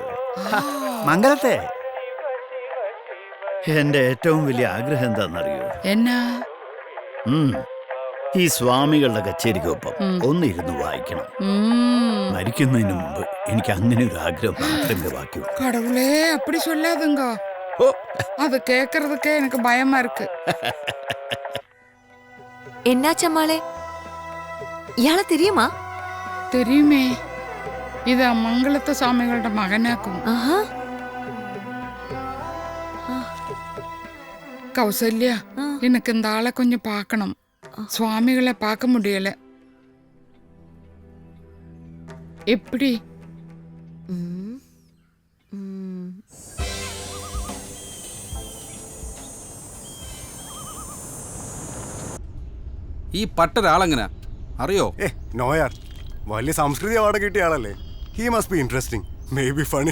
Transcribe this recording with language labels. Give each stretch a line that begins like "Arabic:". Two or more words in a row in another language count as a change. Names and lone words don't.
Malayalam: മംഗലത്തെ. എന്റെ ഏറ്റവും വലിയ ആഗ്രഹം എന്താണെന്നറിയോ? എന്നാ? ഈ സ്വാമികളുടെ കച്ചേരിക്കൊപ്പം ഒന്നിരുന്ന് വായിക്കണം. മരിക്കുന്നതിന് മുമ്പ് എനിക്ക് അങ്ങനെ ഒരു ആഗ്രഹം മാത്രമേ ബാക്കി.
Tamil: கடவுளே, அப்படி சொல்லாதுங்க. அது கேட்கறதுக்கே எனக்கு பயமா இருக்கு.
Malayalam: എന്നാച്ചമ്മാളെ, ഇയാളെ தெரியுமா?
Tamil: தெரியுமே.
Malayalam: ഇത് മംഗളത്തെ സ്വാമികളുടെ മകനാക്കും.
Tamil: கௌசல்யா, எனக்கு இந்த ஆளை கொஞ்சம் பார்க்கணும். சுவாமிகளை பார்க்க முடியல. எப்படி?
Malayalam: ഈ പട്ടൊരാളെങ്ങനെ അറിയോ? നോയാർ, വലിയ സംസ്കൃതി അവാർഡ് കിട്ടിയ ആളല്ലേ.
English: He must be interesting, may be funny.